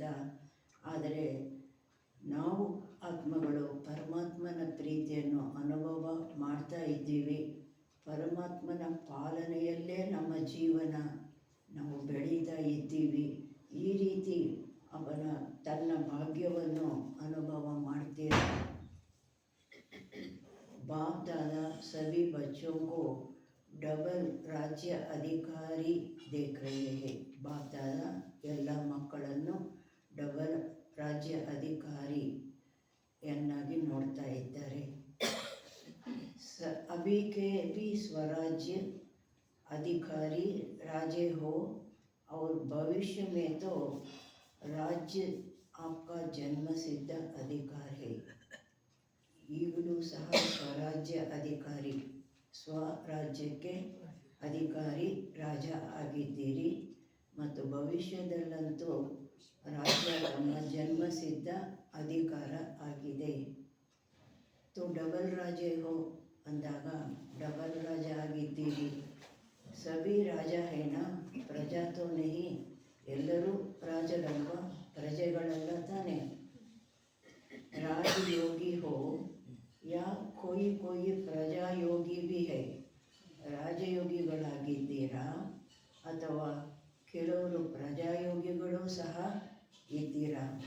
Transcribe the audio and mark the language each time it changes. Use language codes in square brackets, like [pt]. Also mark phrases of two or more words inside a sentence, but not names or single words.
[kn] ಆದರೆ ನಾವು ಆತ್ಮಗಳು ಪರಮಾತ್ಮನ ಪ್ರೀತಿಯನ್ನು ಅನುಭವ ಮಾಡ್ತಾ ಇದ್ದೀವಿ. ಪರಮಾತ್ಮನ ಪಾಲನೆಯಲ್ಲೇ ನಮ್ಮ ಜೀವನ, ನಾವು ಬೆಳೀತಾ ಇದ್ದೀವಿ. ಈ ರೀತಿ ಅವನ ತನ್ನ ಭಾಗ್ಯವನ್ನು ಅನುಭವ ಮಾಡ್ತೀರಾ. [hi] बाप दादा सभी बच्चों को डबल राज्य अधिकारी देख रहे हैं. [kn] बाप दादा ಎಲ್ಲ ಮಕ್ಕಳನ್ನು ಡಬಲ್ ರಾಜ್ಯ ಅಧಿಕಾರಿಯನ್ನಾಗಿ ನೋಡ್ತಾ ಇದ್ದಾರೆ. [hi] अभी के भी स्वराज्य अधिकारी राजे हो और भविष्य में तो राज्य आपका जन्म सिद्ध अधिकार है. [kn] ಈಗಲೂ ಸಹ ಸ್ವರಾಜ್ಯ ಅಧಿಕಾರಿ, ಸ್ವರಾಜ್ಯಕ್ಕೆ ಅಧಿಕಾರಿ ರಾಜ ಆಗಿದ್ದೀರಿ ಮತ್ತು ಭವಿಷ್ಯದಲ್ಲಂತೂ ರಾಜ್ಯ ತಮ್ಮ ಜನ್ಮಸಿದ್ಧ ಅಧಿಕಾರ ಆಗಿದೆ. [hi] तो डबल राजे हो [kn] ಅಂದಾಗ ಡಬಲ್ ರಾಜ ಆಗಿದ್ದೀರಿ. [hi] सभी राजा हैं ना प्रजा तो नहीं, [kn] ಎಲ್ಲರೂ ರಾಜರಲ್ವಾ, ಪ್ರಜೆಗಳೆಲ್ಲ ತಾನೆ. [hi] राजयोगी हो या कोई कोई प्रजायोगी भी है, [kn] ರಾಜಯೋಗಿಗಳಾಗಿದ್ದೀರಾ ಅಥವಾ ಕೆಲವರು ಪ್ರಜಾಯೋಗಿಗಳು ಸಹ ಇದ್ದೀರಾ.